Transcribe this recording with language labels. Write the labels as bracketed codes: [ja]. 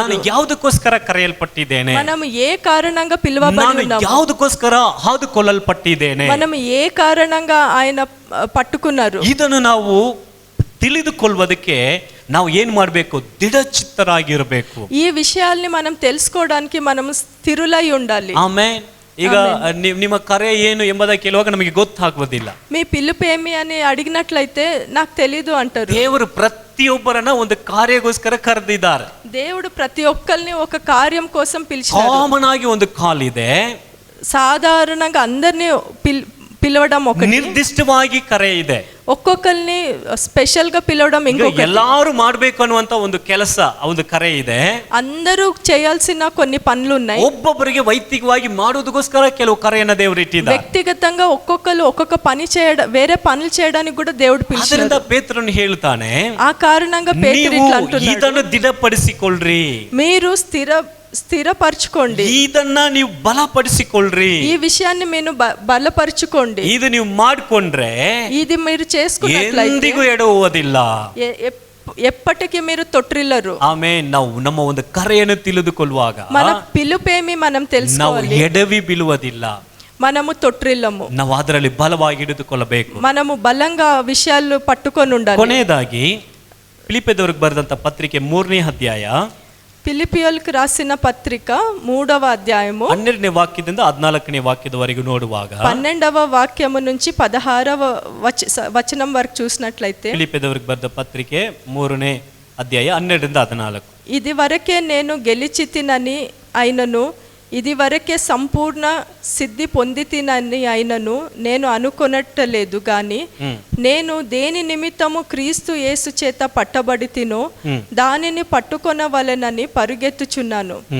[kn] ನಾನು ಯಾವುದಕ್ಕೋಸ್ಕರ ಕರೆಯಲ್ಪಟ್ಟಿದ್ದೇನೆ, [te] మనం ఏ కారణంగా పిలువబడి [kn] ನಾನು [te] ఉన్నాము, [kn] ಯಾವುದಕ್ಕೋಸ್ಕರ ಹಾದುಕೊಳ್ಳಲ್ಪಟ್ಟಿದ್ದೇನೆ, [te] మనం ఏ కారణంగా ఆయన పట్టుకున్నారు, [kn] ಇದನ್ನು ನಾವು ತಿಳಿದುಕೊಳ್ಳುವುದಕ್ಕೆ ನಾವು ಏನ್ ಮಾಡಬೇಕು? ದೃಢಚಿತ್ತರಾಗಿರಬೇಕು. [te] ఈ విషయాల్ని మనం తెలుసుకోవడానికి మనం స్థిరులై ఉండాలి. [kn] ಆಮೇನ್. ಈಗ ನಿಮ್ಮ ಕರೆ ಏನು ಎಂಬುದನ್ನು ಕೇಳುವಾಗ ನಮಗೆ ಗೊತ್ತಾಗುವುದಿಲ್ಲ. [te] మీ పిలుపు ఏమి అని అడిగినట్లయితే నాకు తెలీదు అంటారు. [kn] ದೇವರು ಪ್ರತಿಯೊಬ್ಬರನ್ನ ಒಂದು ಕಾರ್ಯಕ್ಕೋಸ್ಕರ ಕರೆದಿದ್ದಾರೆ. [te] దేవుడు ప్రతి ఒక్కరిని ఒక కార్యం కోసం పిలిచారు. [kn] ಕಾಮನ್ ಆಗಿ ಒಂದು ಕಾಲ್ ಇದೆ. [te] సాధారణంగా అందరినీ పిలవడం ఒకటి, [kn] ನಿರ್ದಿಷ್ಟವಾಗಿ ಕರೆ ಇದೆ. [te] ఒక్కొక్కరిని స్పెషల్ గా పిలవడం ఇంకొకటి. [kn] ಎಲ್ಲಾರು ಮಾಡ್ಬೇಕು ಅನ್ನುವಂತ ಒಂದು ಕೆಲಸ, ಒಂದು ಕರೆ ಇದೆ. [te] అందరూ చేయాల్సిన కొన్ని పనులు ఉన్నాయి. [kn] ಒಬ್ಬೊಬ್ಬರಿಗೆ ವೈಯಕ್ತಿಕವಾಗಿ ಮಾಡುವುದಕ್ಕೋಸ್ಕರ ಕೆಲವು ಕರೆಯನ್ನ ದೇವರು ಇಟ್ಟಿದ್ದಾರೆ. [te] వ్యక్తిగతంగా ఒక్కొక్కరు ఒక్కొక్క పని చేయడం, వేరే పనులు చేయడానికి కూడా దేవుడు పిలిచాడు. [kn] ಅದರಿಂದ ಪೇತ್ರನು ಹೇಳ್ತಾನೆ, [te] ఆ కారణంగా పేతురు ఇట్లా అంటున్నాడు, [kn] ಇದನ್ನು ದೃಢಪಡಿಸಿಕೊಳ್ಳ್ರಿ, [te] మీరు స్థిరపరచుకోండి, [kn] ಇದನ್ನ ನೀವು ಬಲಪಡಿಸಿಕೊಳ್ಳ್ರಿ, [te] ఈ విషయాన్ని మీరు బలపరచుకోండి. [kn] ಇದು ನೀವು ಮಾಡ್ಕೊಂಡ್ರೆ [te] ఇది మీరు చేసుకున్నట్లయితే [kn] ಎಂದಿಗೂ ಎಡವುವುದಿಲ್ಲ, [te] ఎప్పటికీ మీరు తొట్టిల్లరు. [kn] ಆಮೇನ್. ನಾವು ನಮ್ಮ ಒಂದು ಕರೆಯನ್ನು ತಿಳಿದುಕೊಳ್ಳುವಾಗ [te] మన పిలుపేమి మనం [kn] ನಾವು [te] తెలుసుకోవాలి. [kn] ಎಡವಿ ಬೀಳುವುದಿಲ್ಲ, [te] మనము తొట్టిల్లము. [kn] ನಾವು ಅದರಲ್ಲಿ ಬಲವಾಗಿ ಹಿಡಿದುಕೊಳ್ಳಬೇಕು. [te] మనము బలంగా విషయాలు పట్టుకొని ఉండాలి. [kn] ಕೊನೆಯದಾಗಿ ಫಿಲಿಪ್ಪದವರಿಗೆ ಬರೆದಂತ ಪತ್ರಿಕೆ 3ನೇ ಅಧ್ಯಾಯ, [te] ఫిలిప్పియులకు రాసిన పత్రిక 3వ అధ్యాయము [kn] 12ನೇ ವಾಕ್ಯದಿಂದ 14ನೇ ವಾಕ್ಯದವರೆಗೂ ನೋಡುವಾಗ [te] 12వ వాక్యము నుంచి 16వ వచనం వరకు చూసినట్లయితే, [kn] ಫಿಲಿಪ್ಪದವರಿಗೆ ಬರೆದ ಪತ್ರಿಕೆ 3ನೇ ಅಧ್ಯಾಯ 12ರಿಂದ 14. [te] ఇది వరకే నేను గెలిచితినని అయినను, ఇది వరకే సంపూర్ణ సిద్ధి పొందితినని అయినను నేను అనుకొనట్లేదు గాని, నేను దేని నిమిత్తము క్రీస్తు యేసు చేత పట్టబడి తినో దానిని పట్టుకొనవలెనని పరుగెత్తుచున్నాను.